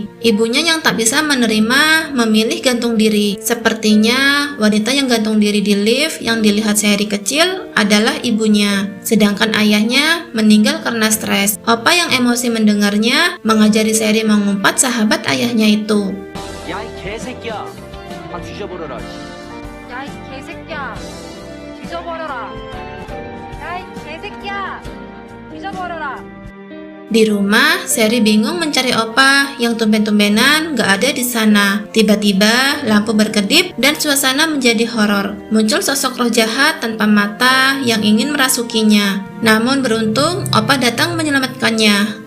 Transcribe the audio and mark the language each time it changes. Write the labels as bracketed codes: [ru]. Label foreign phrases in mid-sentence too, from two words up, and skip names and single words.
[id] Ibunya yang tak bisa menerima memilih gantung diri. Sepertinya wanita yang gantung diri di lift yang dilihat Seri kecil adalah ibunya. Sedangkan ayahnya meninggal karena stres. Opa yang emosi mendengarnya mengajari Seri mengumpat sahabat ayahnya itu. [ko] 야, 이 개새끼야. 다 뒤져버려라. 야, 이 개새끼야. 뒤져버려라. 야, 이 개새끼야. 뒤져버려라. [id] Di rumah, Seri bingung mencari Opa yang tumben-tumbenan gak ada di sana. Tiba-tiba, lampu berkedip dan suasana menjadi horor. Muncul sosok roh jahat tanpa mata yang ingin merasukinya. Namun beruntung, Opa datang menyelamatkannya.